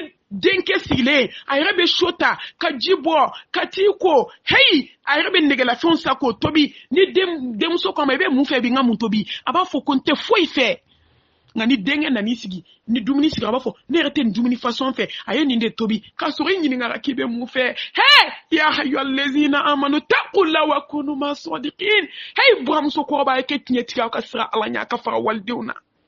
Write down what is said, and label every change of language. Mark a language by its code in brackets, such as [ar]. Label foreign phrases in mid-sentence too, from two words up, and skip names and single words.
[bm] ye denke sigilen a yɛrɛ bɛ so ta ka ji bɔ ka t'i ko heyi a yɛrɛ bɛ nɛgɛlafɛnw sa k'o tobi ni denmuso kama i bɛ mun fɛ bi n ka mun tobi a b'a fɔ ko n tɛ foyi fɛ nka ni denkɛ nan'i sigi ni dumuni sigi a b'a fɔ ne yɛrɛ tɛ nin dumuni fasɔn fɛ a ye nin de tobi k'a sɔrɔ i ɲininkara k'i bɛ mun fɛ [ar] يا أيها الذين آمنوا اتقوا الله وكونوا مع الصادقين [bm] hey buramuso kɔrɔba ye kɛ tiɲɛ tigɛ aw ka sira ala ɲɛ a ka fara walidenw na